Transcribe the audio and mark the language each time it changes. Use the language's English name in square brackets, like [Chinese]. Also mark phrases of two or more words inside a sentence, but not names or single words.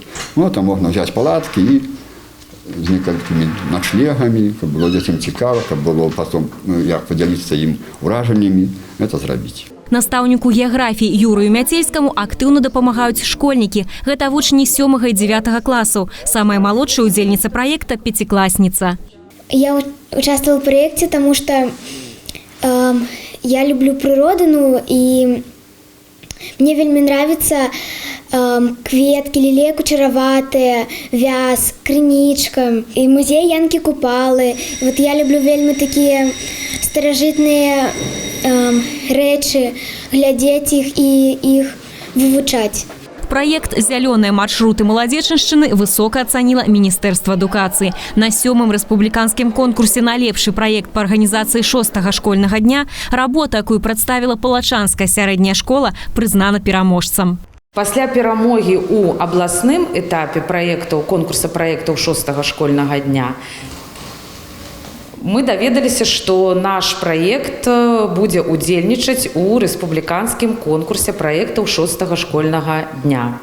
[Belarusian] Там можна взяць палаткі і з некалькімі начлегамі, каб было дзецям цікава, каб было потом, як падзяліцца ім уражаннямі, гэта зрабіць. Настаўніку геаграфіі Юрыю Мяцельскаму актыўна дапамагаюць школьнікі. Гэта вучні 7 і 9 класаў. Самая малодшая удзельніца праекта – пяцікласніца. [Russian] Я участвовала в проекте, потому что я люблю природу, ну, и мне вельми нравится кветки, [Belarusian] лілеі кучераватыя, вяз, крынічка, і музей Янкі Купалы. І вот я люблю вельми такія старажытныя рэчы, глядзець іх і іх вывучаць. [Russian] Проект «Зеленые маршруты Маладзечаншчыны» высоко оценило Министерство адукации. На 7-м республиканском конкурсе на лепший проект по организации 6-го школьного дня работа, якую представила Палачанская сярэдняя школа, признана пераможцам. [Belarusian] Пасля перамогі ў абласным этапе конкурса праектаў 6-го школьнага дня мы даведаліся, што наш праект будзе удзельнічаць у рэспубліканскім конкурсе праектаў 6-го школьнага дня.